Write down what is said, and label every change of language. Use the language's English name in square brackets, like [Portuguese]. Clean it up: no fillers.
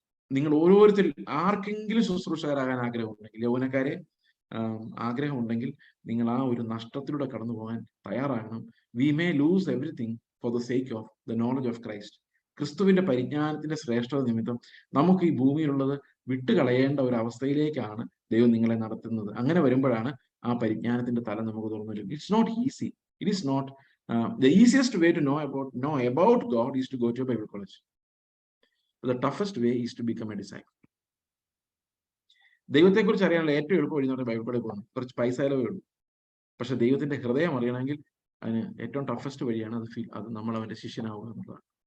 [Malayalam] നിങ്ങൾ ഓരോരുത്തരും ആർക്കെങ്കിലും ശുശ്രൂഷകരാകാൻ ആഗ്രഹമുണ്ടെങ്കിൽ, യൗവനക്കാരെ ആഗ്രഹമുണ്ടെങ്കിൽ, നിങ്ങൾ ആ ഒരു നഷ്ടത്തിലൂടെ കടന്നു പോകാൻ തയ്യാറാകണം. [English] We may lose everything for the sake of the knowledge of Christ. [Malayalam] ക്രിസ്തുവിന്റെ പരിജ്ഞാനത്തിന്റെ ശ്രേഷ്ഠത നിമിത്തം നമുക്ക് ഈ ഭൂമിയിലുള്ളത് വിട്ടുകളയേണ്ട ഒരു അവസ്ഥയിലേക്കാണ് ദൈവം നിങ്ങളെ നടത്തുന്നത്. അങ്ങനെ വരുമ്പോഴാണ് ആ പരിജ്ഞാനത്തിന്റെ തലം നമുക്ക് തുറന്നു വരും. [English] It's not easy. It is not the easiest way to know about God is to go to a Bible college. But the toughest way is to become a disciple. [Malayalam] ദൈവത്തെക്കുറിച്ച് അറിയാനുള്ള ഏറ്റവും എളുപ്പം വഴി എന്ന് പറഞ്ഞാൽ ബൈബിൾ കോളേജിൽ പോകണം. കുറച്ച് പൈസ ചിലവേ ഉള്ളൂ. പക്ഷെ ദൈവത്തിന്റെ ഹൃദയം അറിയണമെങ്കിൽ അതിന് ഏറ്റവും ടഫസ്റ്റ് വഴിയാണ് അത് നമ്മൾ അവന്റെ ശിഷ്യനാവുക എന്നുള്ളതാണ്.